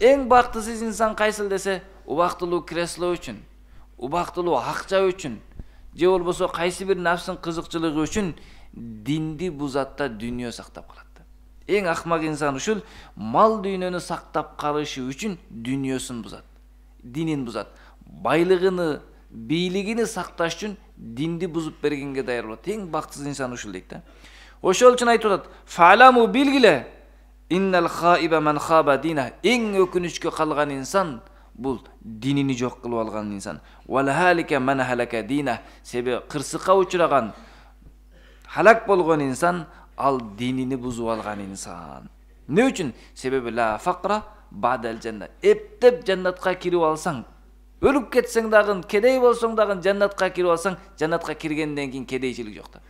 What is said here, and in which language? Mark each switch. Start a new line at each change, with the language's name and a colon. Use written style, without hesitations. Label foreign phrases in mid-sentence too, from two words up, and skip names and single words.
Kyrgyz: Эң бактысыз инсан кайсыл десе, убактылуу кресло үчүн, убактылуу акча үчүн же болбосо кайсы бир нафсынын кызыкчылыгы үчүн динди бузат да дүйнө сактап калат. Эң акмак инсан ушул мал дүйнөнү сактап калышы үчүн дүйнөсүн бузат, динин бузат. Байлыгыны, бийлигини сакташ үчүн динди бузуп бергенге даяр болот. Эң бактысыз инсан ушул дейт да. Ошол үчүн айтып атат:
Arabic: "Фа'ламу билгиле, إن الخائب من خاب دينه."
Kyrgyz: Эң өкүнүчкө калган инсан бул динини жок кылып алган инсан.
Arabic: "والهالك من هلك دينه."
Kyrgyz: Себеби кырсыкка учураган, халак болгон инсан ал динини бузуп алган инсан. Не үчүн? Себеби
Arabic: لا فقر بعد الجنة.
Kyrgyz: Эптеп жаннатка кирип алсаң, өлүп кетсең дагы, кедей болсоң дагы жаннатка кирип алсаң, жаннатка киргенден кийин кедейчилик жок да.